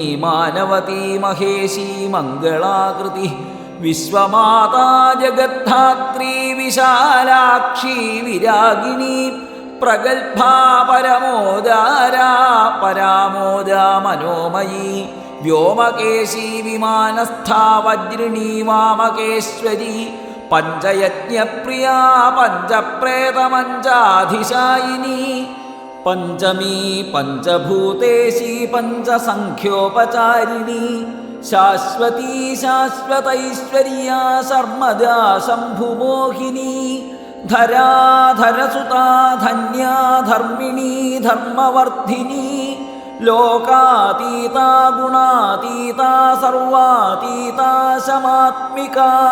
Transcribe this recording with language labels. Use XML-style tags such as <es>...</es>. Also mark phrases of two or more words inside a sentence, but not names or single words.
<sa>मानवती महेशी मङ्गलाकृतिः विश्वमाता जगद्धात्री विशालाक्षी विरागिणी प्रगल्भा परमोदारा परामोदा मनोमयी व्योमकेशी विमानस्था वज्रिणी वामकेश्वरी പഞ്ചയജ്ഞപ്രിയാ പഞ്ചപ്രേതമഞ്ചാധിശായിനി പഞ്ചമീ പഞ്ചഭൂതേശി പഞ്ചസംഖ്യോപചാരിണി ശാശ്വതീ ശാശ്വതൈശ്വര്യാ ശർമ്മദാ ശംഭുമോഹിനി ധരാധരസുതാ ധന്യാ ധർമ്മിണീ ധർമ്മവർദ്ധിനി ലോകാതീതാ ഗുണാതീതാ സർവാതീതാ ശമാത്മികാ</sa>